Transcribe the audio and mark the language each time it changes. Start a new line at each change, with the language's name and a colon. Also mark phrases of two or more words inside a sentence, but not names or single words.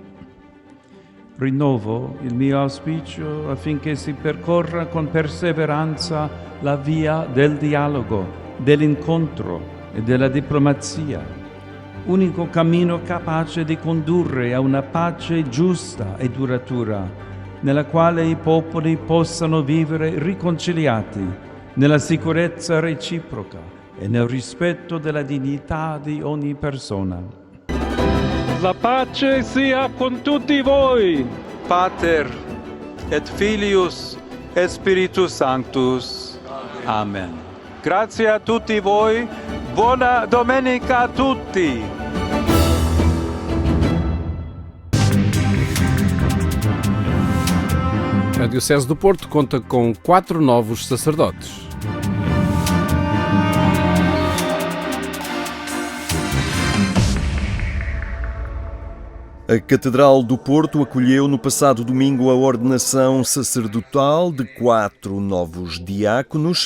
Italian: Rinnovo il mio auspicio affinché si percorra con perseveranza la via del dialogo, dell'incontro e della diplomazia, unico cammino capace di condurre a una pace giusta e duratura, nella quale i popoli possano vivere riconciliati, nella sicurezza reciproca e nel rispetto della dignità di ogni persona. La pace sia con tutti voi.
Latin: Pater et Filius et Spiritus Sanctus.
Italian: Amen. Grazie a tutti voi. Buona domenica a tutti.
Portuguese: A Diocese do Porto conta com 4 novos sacerdotes. A Catedral do Porto acolheu no passado domingo a ordenação sacerdotal de 4 novos diáconos.